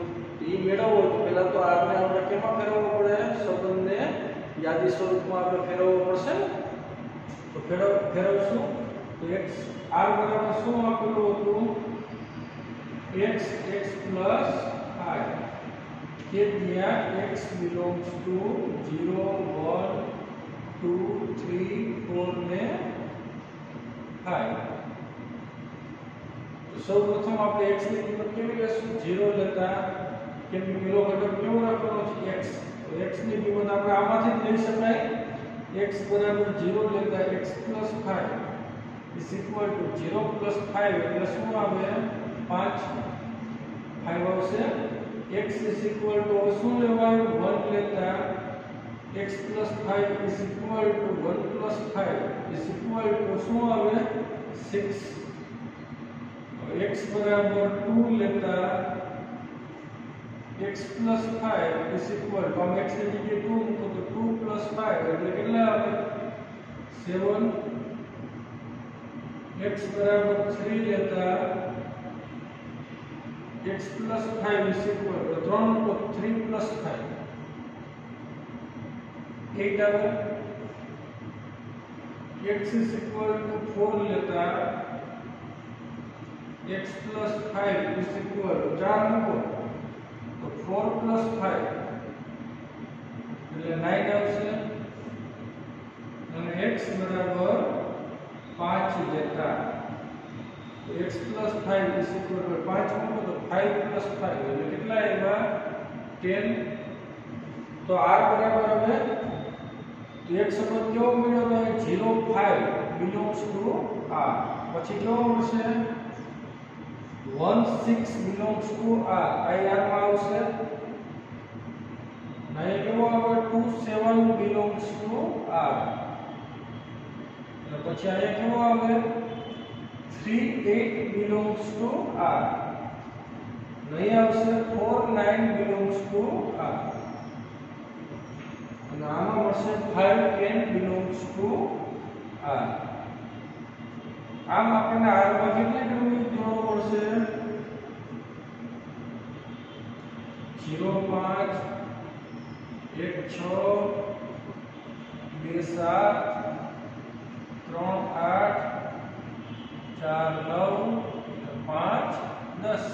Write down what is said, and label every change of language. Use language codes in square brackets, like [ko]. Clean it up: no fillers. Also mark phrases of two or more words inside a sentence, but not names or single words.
[gu] એ મેળવવો તો પહેલા તો આને આપણે કેમાં ફેરવવો પડે, સંબંધને યાદી સ્વરૂપમાં આપણે ફેરવવો પડશે. તો ફેરવશું તો x r બરાબર શું આપેલું હતું, [en] x plus I [gu] કે જ્યાં [en] x belongs to [gu] 0 1 2 3 4 ને 5. તો સૌપ્રથમ આપણે x ની કિંમત કેવી લેશું, 0 લેતા, કેમ કે પેલો ઘટક કેવો રાખવાનો છે x. તો x ની કિંમત આપણે આમાંથી જ લઈ શકાય. x બરાબર 0 લેતા [en] x plus 5 is equal to 0 plus 5 [gu] એટલે શું આવે 5 આવશે. [en] x is equal to [gu] શું લેવાય 1 લેતા [en] x plus 5 is equal to 1 plus 5 is equal to [gu] શું આવે 6. x બરાબર 2 લેતા [en] x plus 5 is equal to [gu] x ની જગ્યાએ 2 મૂકો તો [en] 2 plus 5 [gu] એટલે કેટલા આવે 7. x બરાબર 3 લેતા [en] x plus 5 is equal to 3 મૂકો 3 plus 5 8 આવે. x is equal to 4 લેતા x plus 5 is equal to 4 [gu] મૂકો તો [en] 4 plus 5 [gu] એટલે 9 આવશે. અને x બરાબર 5 લેતા તો [en] x plus 5 is equal to 5 [gu] મૂકો તો [en] 5 plus 5 [gu] એટલે કેટલા આવ્યા 10. તો r બરાબર હવે તો એક સંબંધ કેવો મળ્યો 0 5 [en] belongs to r. [gu] પછી કેવો મળશે 1 6 [en] belongs to r. [gu] આ r માં આવશે. અહીં કેવો આવે 2 7 [en] belongs to r. [gu] અને પછી અહીંયા કેવો આવે 3 8 [en] belongs to r. [gu] નહીં આવશે 4 9 [en] belongs to r. [gu] અને આમાં મળશે 5 10 [en] belongs to r. [gu] આમ આપણને r માં કેટલી કિંમત જોડવો પડશે 0 5 1 6 2 7 3 8 4 9 5 10.